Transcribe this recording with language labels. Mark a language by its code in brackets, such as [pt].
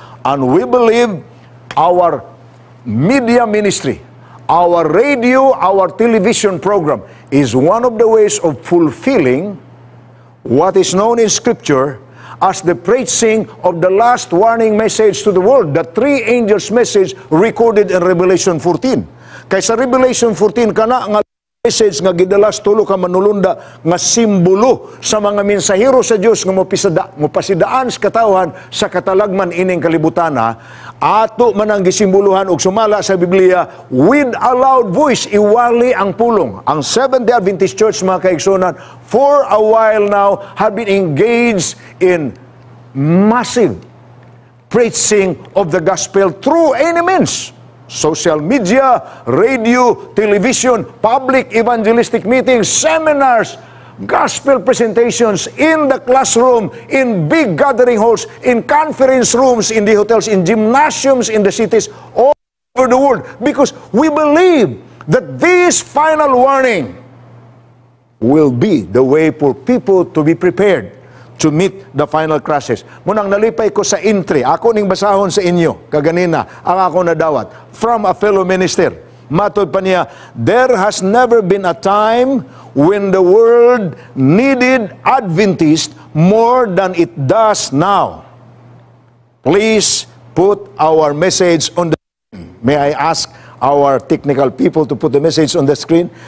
[en] And we believe our media ministry, our radio, our television program is one of the ways of fulfilling what is known in Scripture as the preaching of the last warning message to the world, the three angels' message recorded in Revelation 14. [ceb] Kay sa Revelation 14 kana nga message nga gidalas tulo ka manulunda nga simbolo sa mga mensahero sa Dios nga mopasidaan sa katawhan sa katalagman ining kalibutan ato man ang gisimboluhan og sumala sa Biblia [en] with a loud voice [ceb] iwali ang pulong. [en] Ang Seventh-day Adventist Church, [ceb] mga kaigsunan, [en] for a while now have been engaged in massive preaching of the gospel through any means. Social media, radio, television, public evangelistic meetings, seminars, gospel presentations in the classroom, in big gathering halls, in conference rooms, in the hotels, in gymnasiums, in the cities, all over the world. Because we believe that this final warning will be the way for people to be prepared to meet the final crisis. [ceb] Munang nalipay ko sa entry, ako ning basahon sa inyo, kaganina, ang ako nadawat, [en] from a fellow minister. [ceb] Matod pa niya, [en] there has never been a time when the world needed Adventists more than it does now. Please put our message on the screen. May I ask our technical people to put the message on the screen?